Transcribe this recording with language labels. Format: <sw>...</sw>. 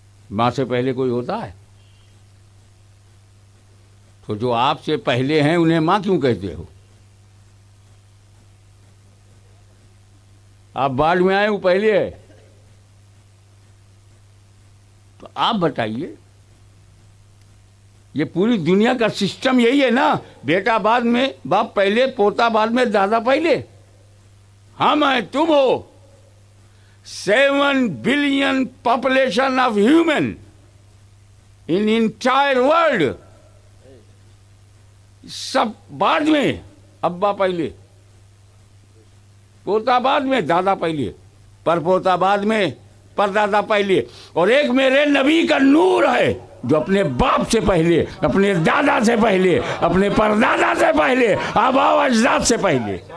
<ur>ماں سے پہلے کوئی ہوتا ہے؟ تو جو آپ سے پہلے ہیں انہیں ماں کیوں کہتے ہو؟ آپ بعد میں آئے وہ پہلے ہے. تو آپ بتائیے، یہ پوری دنیا کا سسٹم یہی ہے نا، بیٹا بعد میں، باپ پہلے، پوتا بعد میں، دادا پہلے. ہم ہیں، تم ہو.</ur> <en>7 billion population of human in entire world.</en> <ur>سب بعد میں، ابا پہلے، پوتا بعد میں، دادا پہلے، پر پوتا بعد میں، پر دادا پہلے. اور ایک میرے نبی کا نور ہے جو اپنے باپ سے پہلے، اپنے دادا سے پہلے، اپنے پردادا سے پہلے، آبا و اجداد سے پہلے.</ur>